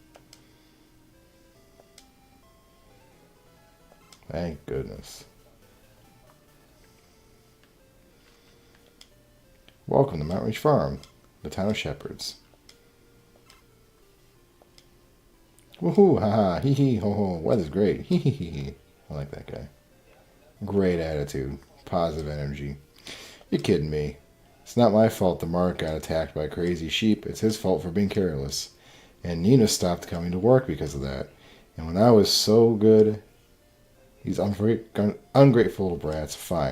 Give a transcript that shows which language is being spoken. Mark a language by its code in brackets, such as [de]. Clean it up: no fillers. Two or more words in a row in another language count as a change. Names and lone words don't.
[en] Thank goodness. Welcome to Mount Ridge Farm, the town of shepherds. Woohoo, haha, hee hee, ho ho, weather's great, hee hee hee hee. I like that guy. Great attitude, positive energy. You're kidding me. It's not my fault that Mark got attacked by crazy sheep. It's his fault for being careless. And Nina stopped coming to work because of that. And when I was so good, these ungrateful little brats, fine.